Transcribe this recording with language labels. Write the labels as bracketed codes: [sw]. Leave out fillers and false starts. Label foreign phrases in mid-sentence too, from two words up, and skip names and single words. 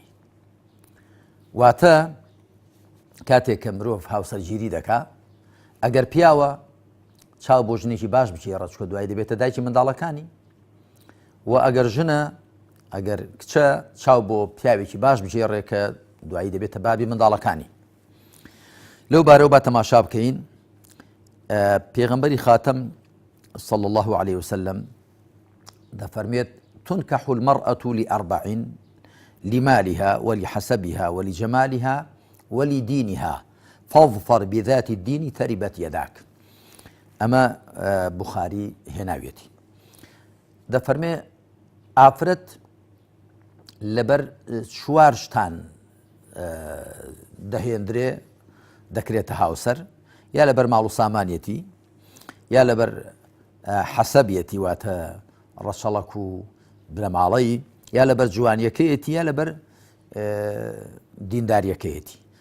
[ckb] واتە کاتێک کە مرۆڤ هاوسەرگیری دەکا، ئەگەر پیاوە چاو بۆ ژنێکی باش بچێڕە چکە دوای دەبێتە دایکی منداڵەکانی، و ئەگەر ژنە ئەگەر کچە چاو بۆ پیاوێکی باش بجێڕێ کە دوایی دەبێتە بابی منداڵەکانی. لەو بارەوە با تەماشا بکەین. پێغەمبەری خاتەم [ar] صلى الله عليه وسلم [ckb] دەفەرمێت [ar] تنكح المرأة لأربع لمالها ولحسبها ولجمالها ولدينها فاظفر بذات الدين تربت يداك. [ckb] ئەمە بوخاری هێناوێتی. دەفەرمێ ئافرەت لەبەر چوار شتان دەهێندرێ دەکرێتە هاوسەر، یا لەبەر ماڵ و سامانیەتی، یا لەبەر حەسەبیەتی واتە ڕەچەڵەک و برەماڵەی، یا لەبەر جوانیەکەیەتی، یا لەبەر دینداریەکەیەتی.